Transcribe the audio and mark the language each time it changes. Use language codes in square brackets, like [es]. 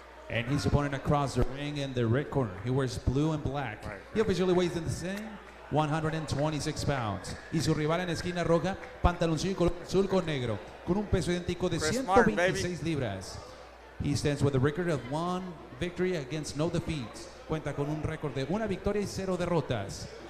[en] And his opponent across the ring in the red corner. He wears blue and black. Right. He officially weighs in the same 126 pounds. [es] Y su rival en la esquina roja, pantaloncillo color azul con negro, con un peso idéntico de 126 libras. [en] He stands with a record of 1 victory against no defeats. [es] Cuenta con un récord de 1 victoria y 0 derrotas.